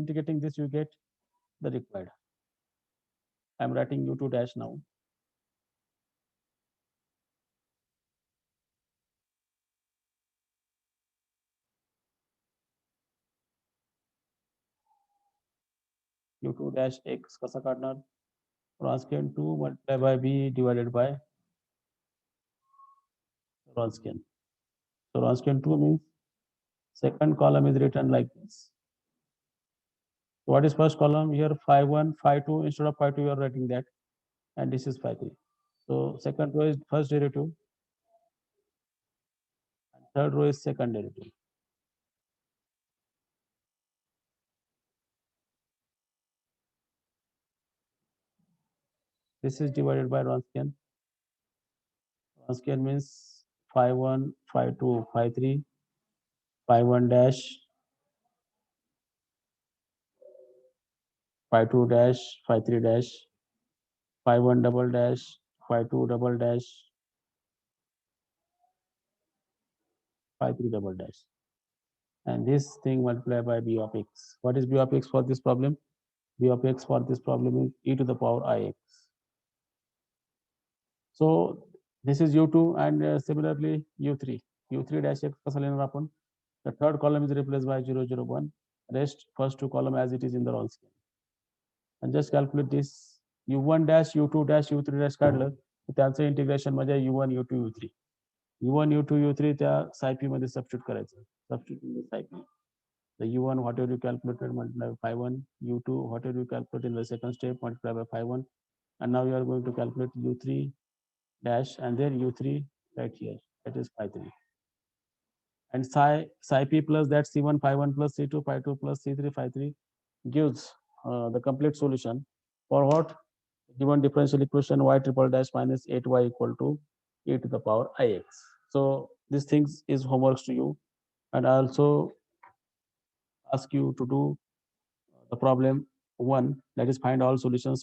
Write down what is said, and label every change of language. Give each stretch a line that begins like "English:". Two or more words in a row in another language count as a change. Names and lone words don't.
English: And after this integrating this, you get the required. I'm writing u2 dash now. u2 dash x
Marathi: कसा काढणार?
English: Wronskian 2 multiplied by b divided by Wronskian. So Wronskian 2 means second column is written like this. So what is first column? Here phi 1, phi 2. Instead of phi 2, you are writing that. And this is phi 3. So second row is first derivative. And third row is second derivative. This is divided by Wronskian. Wronskian means phi 1, phi 2, phi 3, phi 1 dash, phi 2 dash, phi 3 dash, phi 1 double dash, phi 2 double dash, phi 3 double dash. And this thing multiplied by b of x. What is b of x for this problem? B of x for this problem is e to the power ix. So this is u2 and similarly u3. u3 dash x
Marathi: कसा लेणार आपण?
English: The third column is replaced by 0, 0, 1. Rest first two column as it is in the Wronskian. And just calculate this. u1 dash, u2 dash, u3 dash
Marathi: काढलं तर त्यांचं इंटिग्रेशन म्हणजे u1, u2, u3. u1, u2, u3 त्या सायपी मध्ये सबस्टिट्यूट करायचं.
English: Substitute in the सायपी. The u1 whatever you calculated multiply by phi 1, u2 whatever you calculate in the second step multiply by phi 1, and now you are going to calculate u3 dash and then u3 right here, that is phi 3. And psi p plus that c1 phi 1 plus c2 phi 2 plus c3 phi 3 gives the complete solution for what? Given differential equation y triple dash minus 8y equal to e to the power ix. So these things is homeworks to you, and I also ask you to do the problem 1, that is find all solutions.